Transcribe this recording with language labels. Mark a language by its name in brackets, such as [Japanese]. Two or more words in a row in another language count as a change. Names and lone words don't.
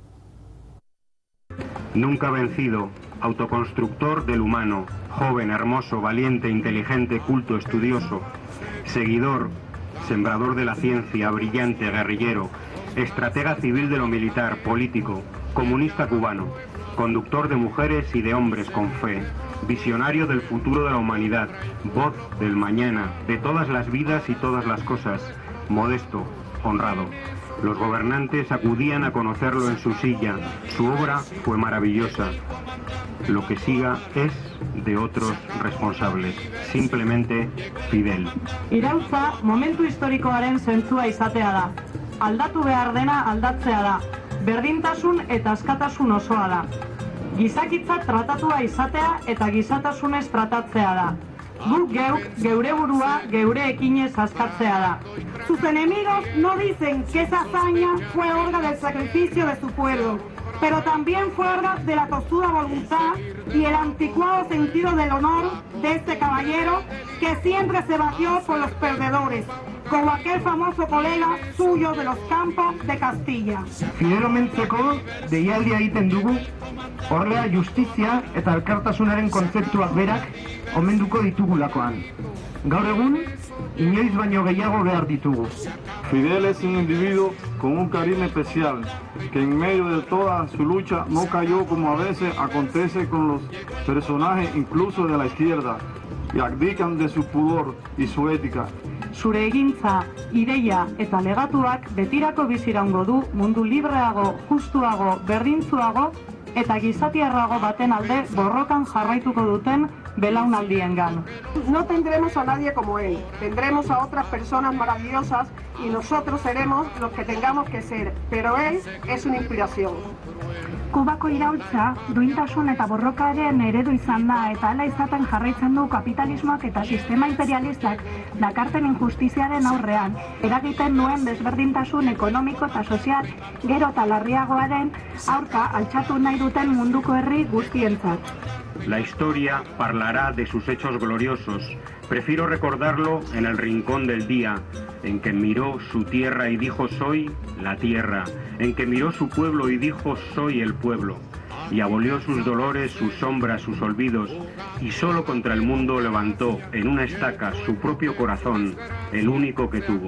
[Spanish] Nunca vencido, autoconstructor del humano, joven, hermoso, valiente, inteligente, culto, estudioso, seguidor, sembrador de la ciencia, brillante, guerrillero, estratega civil de lo militar, político, comunista cubano, conductor de mujeres y de hombres con fe, visionario del futuro de la humanidad, voz del mañana, de todas las vidas y todas las cosas, modesto, honrado. Los gobernantes acudían a conocerlo en su silla. Su obra fue maravillosa. Lo que siga es de otros responsables. Simplemente Fidel. [Basque] Iraultza momentu historikoaren zentzua izatea da. Aldatu behar dena aldatzea da. Berdintasun eta askatasun osoa da. Gizakitza tratatua izatea eta gizatasunez tratatzea da. Gu geuk, geure burua, geure ekinez askatzea da. [Spanish] Sus enemigos no dicen que esa hazaña fue obra del sacrificio de su pueblo, pero también fue obra de la tozuda voluntad y el anticuado sentido del honor de este caballero que siempre se batió por los perdedores, como aquel famoso colega suyo de los campos de Castilla. [Basque] Fidel omentzeko deialdia egiten dugu, horrela justizia eta elkartasunaren kontzeptuak berak omenduko ditugulakoan. Gaur egun, inoiz baino gehiago behar ditugu. [Spanish] Fidel es un individuo con un carisma especial, que en medio de toda su lucha no cayó como a veces acontece con los personajes incluso de la izquierda, y abdican de su pudor y su ética. [Basque] Zure egintza, ideia eta legatuak betirako biziraungo du mundu libreago, justuago, berdintzuago eta gizatiarrago baten alde borrokan jarraituko duten belaunaldiengan. [Spanish] No tendremos a nadie como él, tendremos a otras personas maravillosas y nosotros seremos los que tengamos que ser, pero él es una inspiración. [Basque] Kubako iraultza, duintasun eta borrokaren eredu izan da eta hala izaten jarraitzen du kapitalismoak eta sistema imperialistak dakarten injustiziaren aurrean, eragiten duen desberdintasun ekonomiko eta sozial gero eta larriagoaren aurka altxatu nahi duten munduko herri guztientzat. [Spanish] La historia parlará de sus hechos gloriosos. Prefiero recordarlo en el rincón del día, en que miró su tierra y dijo soy la tierra, en que miró su pueblo y dijo soy el pueblo, y abolió sus dolores, sus sombras, sus olvidos, y solo contra el mundo levantó en una estaca su propio corazón, el único que tuvo.